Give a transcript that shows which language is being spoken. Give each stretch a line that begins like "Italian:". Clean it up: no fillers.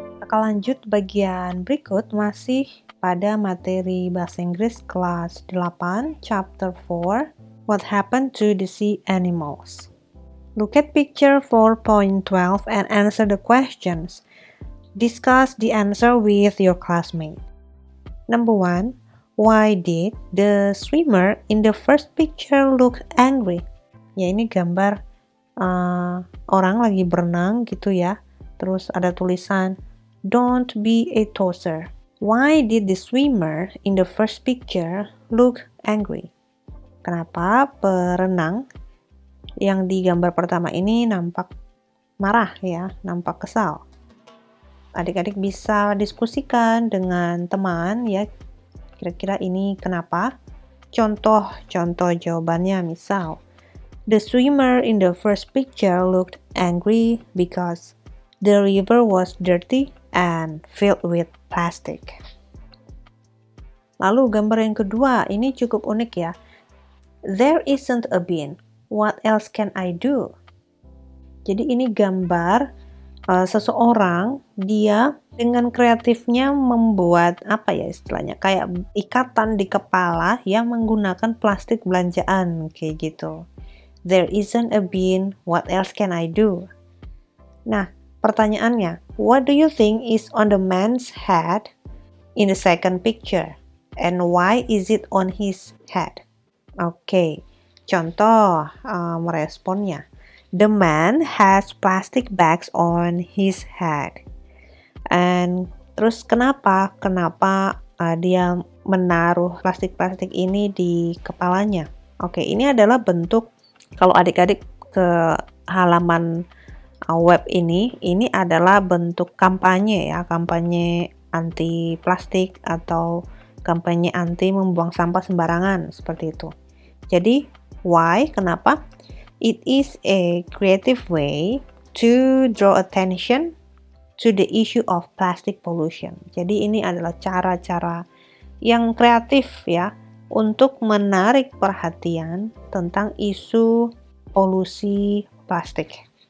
Indonesian: bakal lanjut bagian berikut masih pada materi bahasa Inggris kelas 8, chapter 4, What Happened to the Sea Animals.
English: Look at picture 4.12 and answer the questions. Discuss the answer with your classmate. Number 1. Why did the swimmer in the first picture look angry?
Indonesian: Ya, ini gambar orang lagi berenang gitu ya. Terus ada tulisan,
English: Don't be a tosser. Why did the swimmer in the first picture look angry?
Indonesian: Kenapa perenang yang di gambar pertama ini nampak marah ya, nampak kesal? Adik-adik bisa diskusikan dengan teman ya, kira-kira ini kenapa? Contoh jawabannya misal,
English: the swimmer in the first picture looked angry because the river was dirty and filled with plastic.
Indonesian: Lalu gambar yang kedua, ini cukup unik ya.
English: There isn't a bin. What else can I do?
Indonesian: Jadi ini gambar seseorang, dia dengan kreatifnya membuat apa ya istilahnya, kayak ikatan di kepala yang menggunakan plastik belanjaan kayak gitu.
English: There isn't a bin. What else can I do?
Indonesian: Nah, pertanyaannya,
English: what do you think is on the man's head in the second picture? And why is it on his head?
Indonesian: Oke, contoh meresponnya.
English: The man has plastic bags on his head.
Indonesian: And terus kenapa dia menaruh plastik-plastik ini di kepalanya? Oke, ini adalah bentuk, kalau adik-adik ke halaman web ini adalah bentuk kampanye ya, kampanye anti plastik atau kampanye anti membuang sampah sembarangan seperti itu. Jadi, why? Kenapa?
English: It is a creative way to draw attention to the issue of plastic pollution.
Indonesian: Jadi ini adalah cara-cara yang kreatif ya untuk menarik perhatian tentang isu polusi plastik.